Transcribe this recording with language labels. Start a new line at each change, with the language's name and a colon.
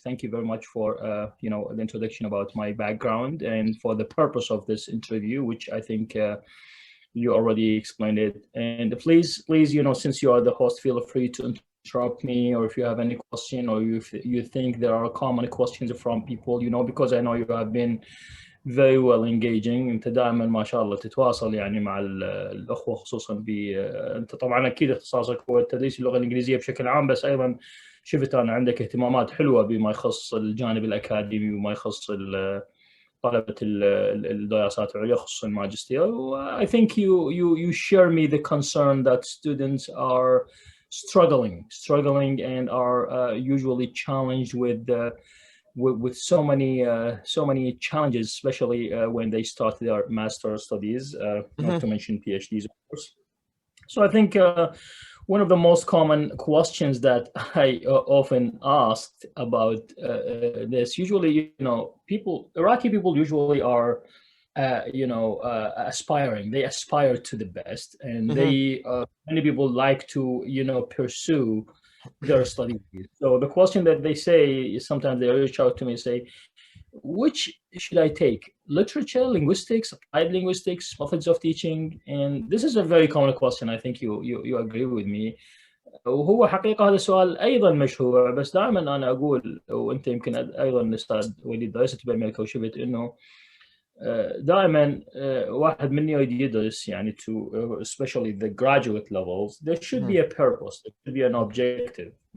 English: Thank you very much for the introduction about my background and for the purpose of this interview, which I think you already explained it. And please, since you are the host, feel free to interrupt me, or if you have any question, or if you think there are common questions from people, because I know you have been very well engaging.
Arabic: انت دائما ما شاء الله تتواصل يعني مع الاخوه، خصوصا انت طبعا اكيد اختصاصك هو تدريس اللغه الانجليزيه بشكل عام، بس ايضا شفت انا عندك اهتمامات حلوه بما يخص الجانب الاكاديمي وما يخص طلبه الدراسات العليا خصوصا الماجستير.
English: I think you share me the concern that students are struggling and are usually challenged with so many challenges, especially when they start their master's studies, not to mention PhDs, of course. So I think one of the most common questions that I often asked about this, usually, Iraqi people usually are, aspiring. They aspire to the best, and many people like to, pursue their studies. So the question that they say is, sometimes they reach out to me and say, which should I take? Literature, linguistics, applied linguistics, methods of teaching? And this is a very common question. I think you agree with me.
Arabic: وهو حقيقة هذا السؤال أيضا مشهور، بس دائما أنا أقول، وأنت يمكن أيضا أستاذ وليد درست بأمريكا وشفت إنه دائما واحد مني يدرس يعني
English: especially the graduate levels, there should be a purpose, there should be an objective.